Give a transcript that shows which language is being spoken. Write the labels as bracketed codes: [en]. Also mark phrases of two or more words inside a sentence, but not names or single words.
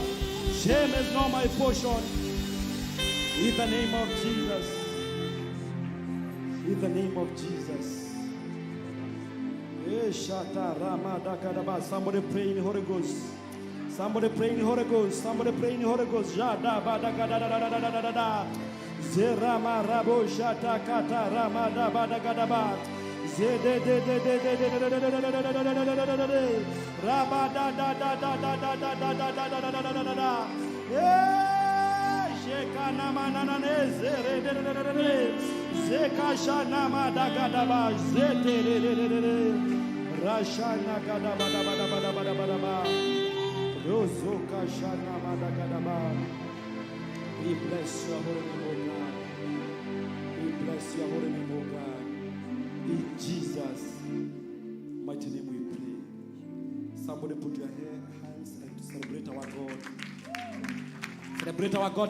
[en] Shame is not my portion. In the name of Jesus. In the name of Jesus. Somebody pray in the Holy Ghost. Somebody pray in the Holy Ghost. Somebody pray in the Holy Ghost. Zerama rabo shata kata rama da bada gadaba. Zede de de de de de de raba da da da da da da da da da da da da da. Sheka nama nana ne zere de de de de. Zeka shana ma da gadaba. Zete de de de de. Rashana gadaba da bada bada bada bada ba. Rozoka shana ma da gadaba. We bless your holy name, O God. We bless your holy name, O God. In Jesus' mighty name we pray. Somebody put your hands and celebrate our God. Celebrate our God.